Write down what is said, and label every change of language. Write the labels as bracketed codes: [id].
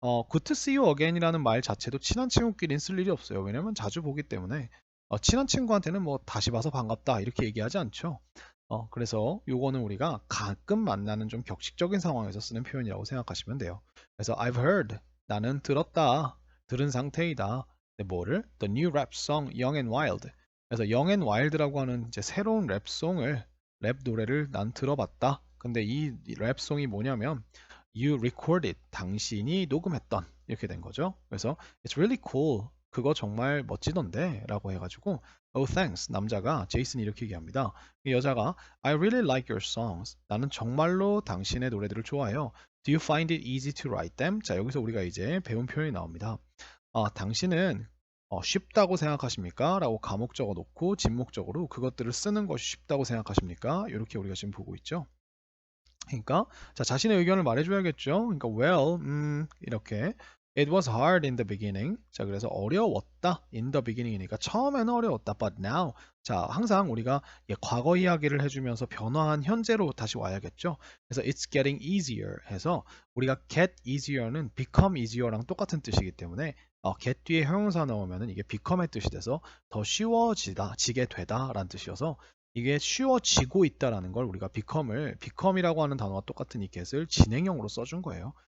[en] good to see you again [ko] 이라는 말 자체도 친한 친구끼리는 쓸 일이 없어요. 왜냐면 자주 보기 때문에 친한 친구한테는 뭐 다시 봐서 반갑다 이렇게 얘기하지 않죠. 그래서 요거는 우리가 가끔 만나는 좀 격식적인 상황에서 쓰는 표현이라고 생각하시면 돼요. 그래서 [en] I've heard [ko] 나는 들었다 들은 상태이다. 근데 뭐를? [en] The new rap song Young and Wild. [ko] 그래서 Young and Wild라고 하는 이제 새로운 랩송을 랩 노래를 난 들어봤다. 근데 이 랩송이 뭐냐면 [en] You recorded [ko] 당신이 녹음했던 이렇게 된 거죠. [en] 그래서 It's really cool. [ko] 그거 정말 멋지던데 라고 해가지고 [en] Oh thanks [ko] 남자가 제이슨이 이렇게 얘기합니다. 이 여자가 [en] I really like your songs. [ko] 나는 정말로 당신의 노래들을 좋아해요. [en] Do you find it easy to write them? [ko] 자 여기서 우리가 이제 배운 표현이 나옵니다. 당신은 쉽다고 생각하십니까? 라고 가목적어 놓고 진목적으로 그것들을 쓰는 것이 쉽다고 생각하십니까? 이렇게 우리가 지금 보고 있죠. 그러니까 자 자신의 의견을 말해줘야겠죠. [en] 그러니까 well, 이렇게 It was hard in the beginning. [ko] 자 그래서 어려웠다. [en] In the beginning [ko] 이니까 처음에는 어려웠다. [en] But now. [ko] 자 항상 우리가 과거 이야기를 해주면서 변화한 현재로 다시 와야겠죠. 그래서 [en] It's getting easier [ko] 해서 우리가 get easier는 become easier랑 똑같은 뜻이기 때문에 get 뒤에 형용사 넣으면은 이게 become의 뜻이 돼서 더 쉬워지다, 지게 되다라는 뜻이어서 이게 쉬워지고 있다라는 걸 우리가 become이라고 하는 단어와 똑같은 이 get을 진행형으로 써준 거예요.